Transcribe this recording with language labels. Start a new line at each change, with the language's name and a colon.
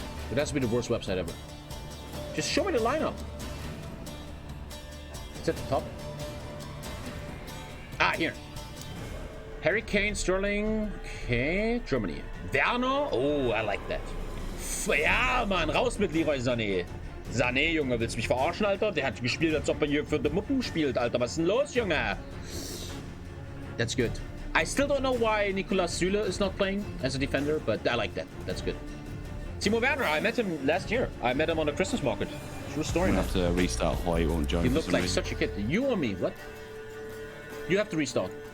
English: It has to be the worst website ever. Just show me the lineup. It's at the top. Ah, here. Harry Kane, Sterling, okay, Germany. Werner, oh, I like that.
German: Ja, Mann, raus mit Leroy Sané. Sané, Junge, willst du mich verarschen, Alter? Der hat gespielt, als ob er hier für die Muppen spielt, Alter. Was ist denn los, Junge?
English: That's good. I still don't know why Nicolas Süle is not playing as a defender, but I like that. That's good. Timo Werner, I met him last year. I met him on the Christmas market. True story. I'm gonna have to restart Hoy, won't join. You look like such a kid. You or me? What? You have to restart.